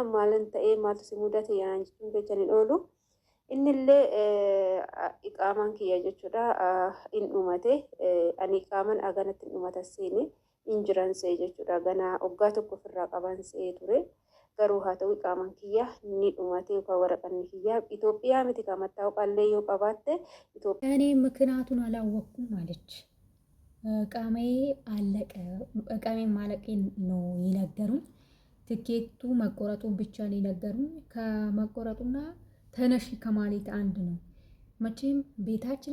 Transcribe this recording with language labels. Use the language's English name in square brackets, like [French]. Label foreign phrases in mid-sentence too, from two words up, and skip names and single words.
[Oromo] Maalin ta'ee maaltu si mudate yaa'an jechuun jechan hin oolu. Innillee iqaamaan kiyya jechuudha. In dhumate. Ani iqaaman aganatti hin dhumata seene. Injiransee jechuudha. Ganaa waggaa tokko ofirraa qaban se'ee ture. Garuu haa ta'u iqaaman kiyya ni dhumate yookaan waraqanni kiyya Itoophiyaa miti kan mattaa'uqaallee yoo qabaatte Itoophiyaa. [Amharic] እኔ ምክንያቱን አላወቅኩም አለች። እቃሜ ማለቄን ነው የነገሩኝ። ትኬቱ መቆረጡን ብቻ ነው የነገሩኝ። ከመቆረጡና ተነሽ ከማለት አንድ ነው። መቼም ቤታችን